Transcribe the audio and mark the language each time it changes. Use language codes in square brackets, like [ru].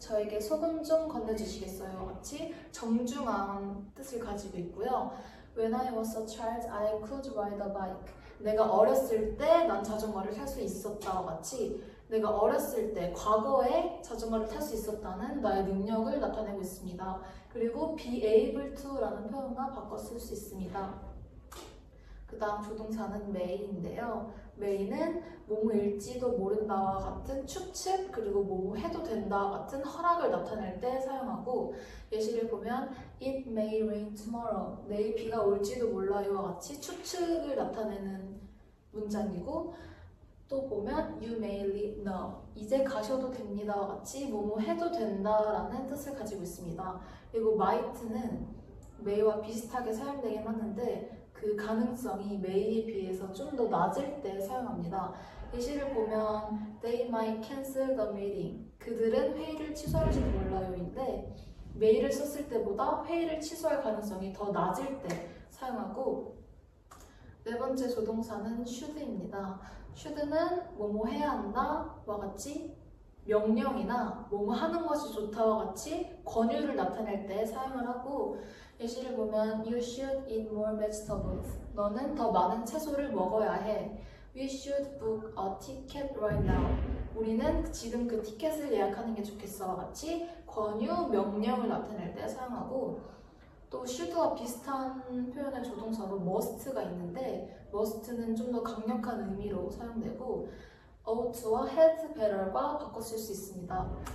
[ko] 저에게 소금 좀 건네주시겠어요? 같이 정중한 뜻을 가지고 있고요. [en] When I was a child, I could ride a bike. [ko] 내가 어렸을 때 난 자전거를 탈 수 있었다와 같이 내가 어렸을 때 과거에 자전거를 탈 수 있었다는 나의 능력을 나타내고 있습니다. 그리고 be able to 라는 표현과 바꿔 쓸 수 있습니다. 그 다음 조동사는 may인데요. may는 뭐뭐일지도 모른다와 같은 추측 그리고 뭐뭐 해도 된다와 같은 허락을 나타낼 때 사용하고 예시를 보면 [en] It may rain tomorrow. [ko] 내일 비가 올지도 몰라요와 같이 추측을 나타내는 문장이고 또 보면 [en] You may leave now. [ko] 이제 가셔도 됩니다와 같이 뭐뭐 해도 된다라는 뜻을 가지고 있습니다. 그리고 might는 may와 비슷하게 사용되긴 하는데 그 가능성이 may에 비해서 좀 더 낮을 때 사용합니다. 예시를 보면 [en] They might cancel the meeting. [ko] 그들은 회의를 취소할지도 몰라요인데 may를 썼을 때보다 회의를 취소할 가능성이 더 낮을 때 사용하고 네 번째 조동사는 should입니다. should는 뭐뭐 해야 한다와 같이 명령이나 뭐뭐 하는 것이 좋다와 같이 권유를 나타낼 때 사용을 하고 예시를 보면 [en] You should eat more vegetables. [ko] 너는 더 많은 채소를 먹어야 해. [en] We should book a ticket right now. [ko] 우리는 지금 그 티켓을 예약하는 게 좋겠어와 같이 권유, 명령을 나타낼 때 사용하고 또 should와 비슷한 표현의 조동사로 must가 있는데 must는 좀 더 강력한 의미로 사용되고 ought와 had better과 바꿔 쓸 수 있습니다.